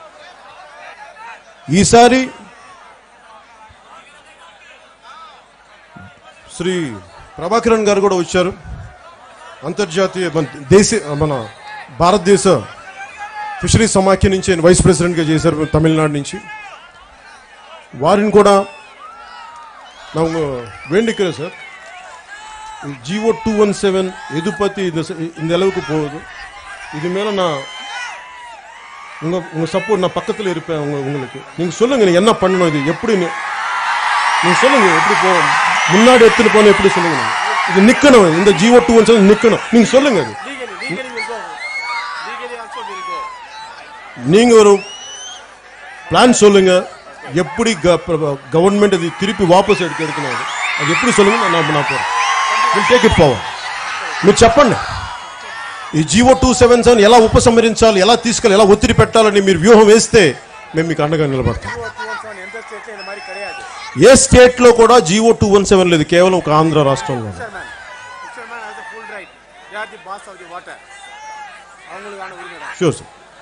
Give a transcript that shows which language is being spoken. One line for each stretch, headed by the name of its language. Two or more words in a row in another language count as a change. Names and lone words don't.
Telugu: ఈసారి శ్రీ ప్రభాకరన్ గారు కూడా వచ్చారు. అంతర్జాతీయ మన భారతదేశ ఫిషరీ సమాఖ్య నుంచి ఆయన వైస్ ప్రెసిడెంట్గా చేశారు తమిళనాడు నుంచి. వారిని కూడా
Tamil: ನಾವು வேண்டிக்கிறோம் சார். ஜிஓ 217 எது பற்றி இந்த அளவுக்கு போகுது, இது மேலே நான் உங்கள் சப்போர்ட், நான் பக்கத்தில் இருப்பேன். உங்களுக்கு நீங்கள் சொல்லுங்கள் என்ன பண்ணணும், இது எப்படி நீங்கள் சொல்லுங்கள், எப்படி போகணும், முன்னாடி எடுத்துகிட்டு போகணும், எப்படி சொல்லுங்கள். இது நிற்கணும், இந்த ஜிஓ 217 நிற்கணும். நீங்கள் சொல்லுங்கள். அது நீங்கள் ஒரு பிளான் சொல்லுங்கள், எப்படி கவர்மெண்ட் அது திருப்பி வாபஸ் எடுக்கணும், அது எப்படி சொல்லுங்க. நான் போகிறேன்,
English: Will take it forward.
Telugu: మీరు చెప్పండి ఈ జీవో 277 ఎలా ఉపసంహరించాలి, ఎలా తీసుకెళ్ళి, ఎలా ఒత్తిడి పెట్టాలని మీరు వ్యూహం వేస్తే మేము మీకు అండగా నిలబడతాం. ఏ స్టేట్లో కూడా జీవో 217 లేదు, కేవలం ఒక ఆంధ్ర రాష్ట్రంలో.
English: Sure sir.